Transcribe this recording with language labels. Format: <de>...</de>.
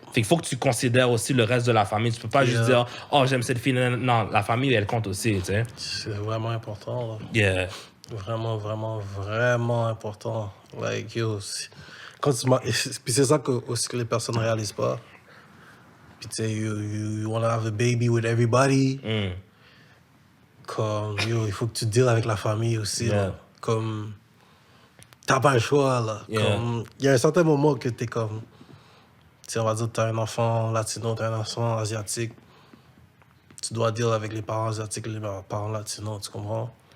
<fr>Fait qu'il faut que tu considères aussi le reste de la famille. Tu peux pas juste dire « Oh, j'aime cette fille. » Non, la famille, elle compte aussi, tu sais. C'est vraiment important, là.</fr> <en>Yeah.</en> <fr>Vraiment important. Like, yo, quand tu puis c'est ça aussi que les personnes ne réalisent pas. Puis tu sais,</fr> <en>you wanna have a baby with everybody.</en> <fr>Comme, yo, il faut que tu deals avec la famille aussi, là. Comme, t'as pas le choix, là. Comme, il y a un certain moment que t'es comme... Tu sais, on va dire que t'as un enfant latino, t'as un enfant asiatique. Tu dois deal avec les parents asiatiques et les parents latinos, tu comprends?</fr>